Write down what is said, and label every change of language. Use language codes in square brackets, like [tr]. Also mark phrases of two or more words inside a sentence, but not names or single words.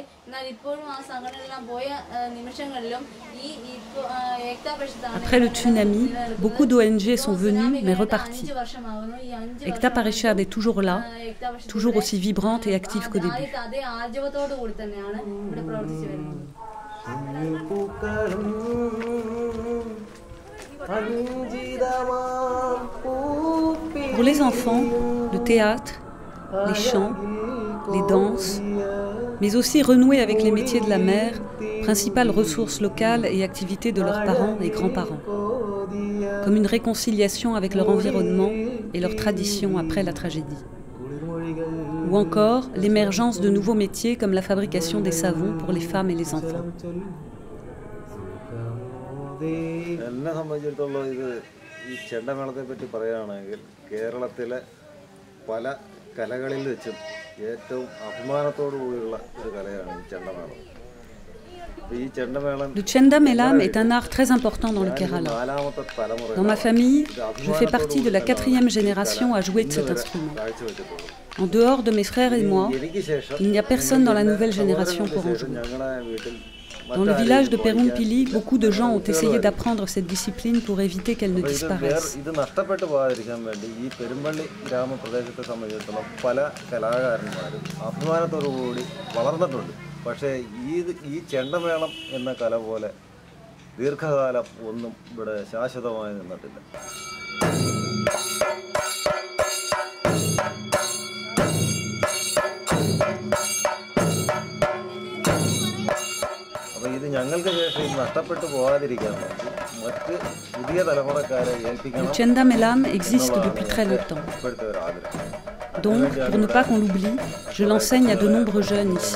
[ml] എന്നാൽ ഇപ്പോഴും ആ സംഘടനകളെല്ലാം പോയ നിമിഷങ്ങളിലും ഈ ഏകതാ പരിഷത്താണ്. [fr] Après le tsunami, beaucoup d'ONG sont venues mais reparties. Ekta Parishad est toujours là, toujours aussi vibrante et active qu'au début. [ml] അതേ ആർജവത്തോടു കൂടി തന്നെയാണ് ഇവിടെ പ്രവർത്തിച്ചു വരുന്നത്. [fr] Pour les enfants, le théâtre, les chants, les danses, mais aussi renouer avec les métiers de la mer, principales ressources locales et activités de leurs parents et grands-parents, comme une réconciliation avec leur environnement et leurs traditions après la tragédie. Ou encore l'émergence de nouveaux métiers comme la fabrication des savons pour les femmes et les enfants. [ml] എന്നെ സംബന്ധിച്ചിടത്തോളം ഈ ചെണ്ടമേളത്തെ പറ്റി പറയുകയാണെങ്കിൽ കേരളത്തിലെ പല കലകളിൽ വെച്ചും ഏറ്റവും അഭിമാനത്തോടു കൂടിയുള്ള ഒരു കലയാണ് ഈ ചെണ്ടമേളം. [fr] Le Chenda Melam est un art très important dans le Kerala. Dans ma famille, je fais partie de la 4e génération à jouer de cet instrument. En dehors de mes frères et moi, il n'y a personne dans la nouvelle génération pour en jouer. Dans le village de Perumpili, beaucoup de gens ont essayé d'apprendre cette discipline pour éviter qu'elle ne disparaisse. [ml] പക്ഷേ ഈ ചെണ്ടമേളം എന്ന കല പോലെ ദീർഘകാലം ഒന്നും ഇവിടെ ശാശ്വതമായി നിന്നിട്ടില്ല. അപ്പോൾ ഇത് ഞങ്ങൾക്ക് ശേഷം ഇത് നഷ്ടപ്പെട്ടു പോകാതിരിക്കാൻ വേണ്ടി മറ്റ് പുതിയ തലമുറക്കാരെ ഏൽപ്പിക്കണം. [fr] Le Chenda Melam existe depuis très longtemps. Donc, pour ne pas qu'on l'oublie, je l'enseigne à de nombreux jeunes ici.